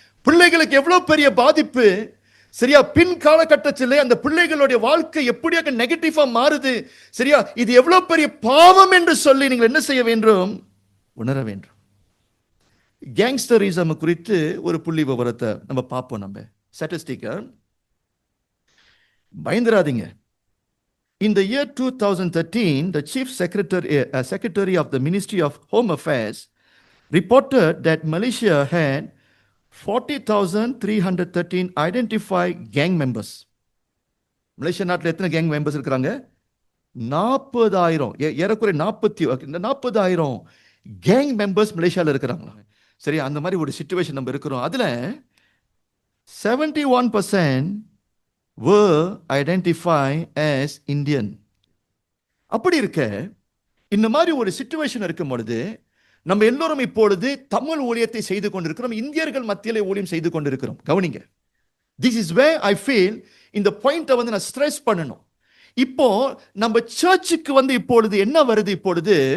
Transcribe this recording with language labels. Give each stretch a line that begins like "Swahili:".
Tamil: பிள்ளைகளுக்கு எவ்வளவு பெரிய பாதிப்பு. சரியா? பின் காலகட்டத்தில் அந்த பிள்ளைகளுடைய வாழ்க்கை எப்படியாக நெகட்டிவா மாறுது. சரியா? இது எவ்வளவு பெரிய பாவம் என்று சொல்லி நீங்கள் என்ன செய்ய வேண்டும்? உணர வேண்டும். கேங்ஸ்டரிசம் குறித்து ஒரு புள்ளி விவரத்தை நம்ம பார்ப்போம். நம்ம ஸ்டாட்டிஸ்டிக்கா பயந்துராதீங்க.
English: In the year 2013, the Chief Secretary of the Ministry of Home Affairs reported that Malaysia had 40,313 identified gang members.
Tamil: Malaysia நாட்டில் எத்தனை கேங் மெம்பர்ஸ் இருக்கிறாங்க? 40,000, ஏறக்குறை 40,000 கேங் மெம்பர்ஸ் மலேசியாவில் இருக்கிறாங்களா? சரி, அந்த மாதிரி ஒரு சிச்சுவேஷன் நம்ம இருக்கிறோம்.
English: அதுல 71% were identified as Indian.
Tamil: அப்படி இருக்க இந்த மாதிரி ஒரு சிச்சுவேஷன் இருக்கும் பொழுது நம்ம எல்லோரும் இப்பொழுது தமிழ் ஊழியத்தை செய்து கொண்டிருக்கிறோம், இந்தியர்கள் மத்தியிலே ஊழியம் செய்து கொண்டிருக்கிறோம். கவனிங்க,
English: this is way I feel
Tamil: இந்த பாயிண்ட்டை வந்து நான் ஸ்ட்ரெஸ் பண்ணணும். இப்போ நம்ம சர்ச்சுக்கு வந்து இப்பொழுது என்ன வருது? இப்பொழுது